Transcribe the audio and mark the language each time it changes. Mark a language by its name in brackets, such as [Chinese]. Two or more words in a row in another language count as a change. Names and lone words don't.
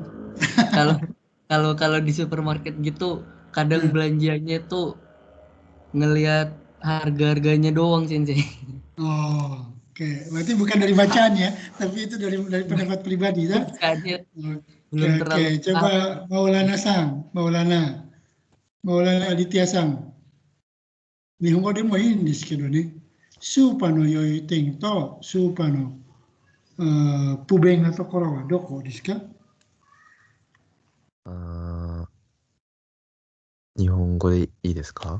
[Indonesian] Kalau di supermarket gitu kadang belanjanya tuh ngelihat harga-harganya doang Sensei. Oh, oke. Berarti bukan dari bacaan ya, tapi itu dari pendapat pribadi ya? Belum Oke. Coba Maulana Aditya Sang. [Japanese] 日本語でもいいんですけどね、スーパーの良い点とスーパーの不便なところはどこですか？日本語でいいですか？